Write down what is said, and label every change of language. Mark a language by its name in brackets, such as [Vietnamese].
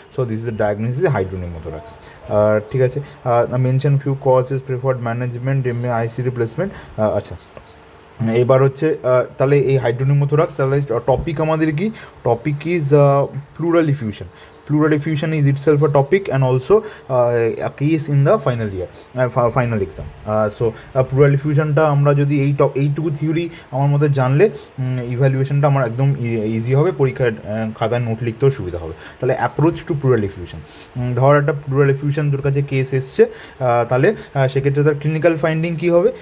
[English] So this is the diagnosis hydropneumothorax. [Bangla] ঠিক আছে, [English] Mention few causes, preferred management, IC replacement. [Bangla] আচ্ছা, এবার হচ্ছে তাহলে এই হাইড্রোনিউমোথোরাক্স, তাহলে টপিক আমাদের কি, [English] Topic is pleural effusion. Pleural effusion is itself a topic and also a case in the final year, final exam. [Bangla] So pleural effusionটা আমরা যদি এইটুকু থিওরি আমার মধ্যে জানলে ইভ্যালুয়েশনটা আমার একদম ইজি হবে, পরীক্ষার খাতায় নোট লিখতেও সুবিধা হবে। তাহলে অ্যাপ্রোচ টু প্লুরাল এফিউশন, ধর একটা প্লুরাল এফিউশন তোর কাছে কেস এসছে, তাহলে সেক্ষেত্রে তার ক্লিনিক্যাল ফাইন্ডিং কী হবে?